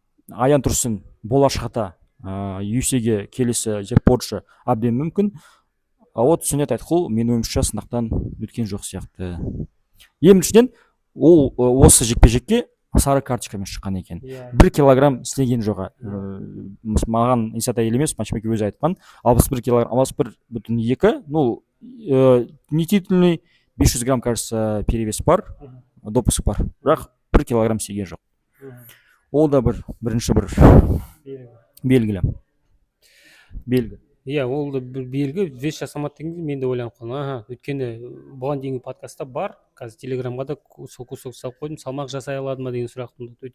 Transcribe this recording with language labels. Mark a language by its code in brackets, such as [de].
[kk] Аян Тұрсын болашақта UFC-ге келесі спортшы әбден мүмкін. Вот Сүннет Айтқұл менің ойымша сынақтан өткен жоқ сияқты. Ең біріншіден ол осы жекпе-жекке сары карточкамен шыққан екен. 1 килограмм істеген жоқ. Маған Исатай елемес, матчмейкер өзі айтқан. 61 килограмм, 61,2. [ru] Ну, не титульный 500 грамм, кажется, перевес бар, допуск бар. [kk] Бірақ 1 килограмм істеген жоқ. Ол да бірінші бір белгі. Иә, ол да бір белгі. Вес жасамады дегенде мен де ойланып қалдым. Өйткені бұған дейінгі подкастта бар, қазір телеграмға да сол кусок салып қойдым, салмақ жасай алады ма деген сұрақ туындады.